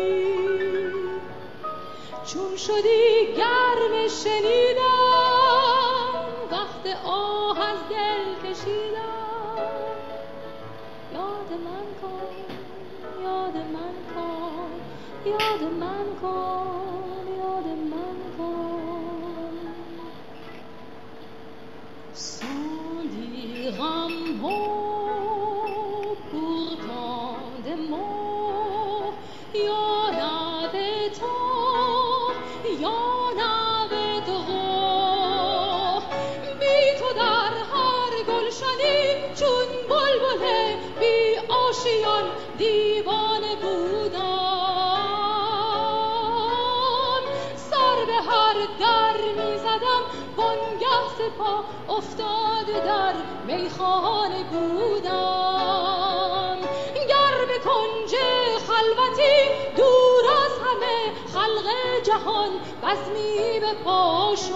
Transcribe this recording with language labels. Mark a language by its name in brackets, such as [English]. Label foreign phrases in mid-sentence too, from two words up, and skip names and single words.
[Persian] چون شدی گرم شنیدم وقت آه از دل کشیدم یاد من کن یاد من کن یاد من کن یاد من کن [French] sans dire un mot pourtant des mots y'en avait tant y'en avait trop [Persian] بی تو در هر گلشنی چون بلبل بی آشیان دیوانه بودم سر به هر در می زدم وانگه سپا افتاده در میخانه بودم گر به کنج خلوتی دور از همه خلق جهان بزمی به پا